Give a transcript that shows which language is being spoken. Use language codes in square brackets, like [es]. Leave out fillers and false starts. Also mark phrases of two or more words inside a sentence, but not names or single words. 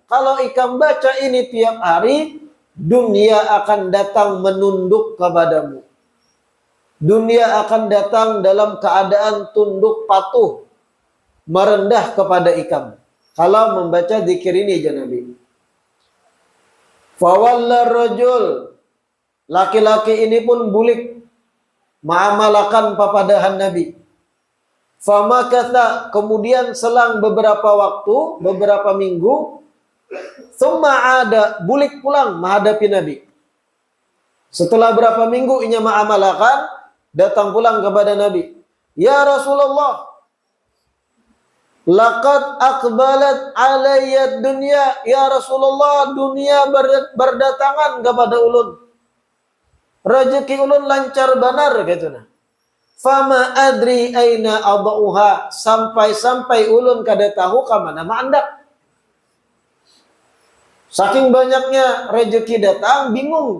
[bjn] Kalau ikam baca ini tiap hari, dunia akan datang menunduk kepadamu. Dunia akan datang dalam keadaan tunduk patuh, merendah kepada ikam. Kalau membaca zikir ini aja Nabi. [ar] فولى الرجل, [bjn] laki-laki ini pun bulik ma'amalakan papadahan Nabi. Famakatha, kemudian selang beberapa waktu, beberapa minggu, thumma ada, bulik pulang menghadapi Nabi. Setelah berapa minggu inya ma'amalakan, datang pulang kepada Nabi. [ar] يا رسول الله لقد أقبلت علي دنيا. [bjn] Ya Rasulullah, dunia berdatangan kepada ulun. Rezeki ulun lancar benar gitu. [ar] فما أدري أين أضعها, [bjn] sampai ulun kada tahu ka mana mandak. [id] Saking banyaknya rezeki datang, bingung.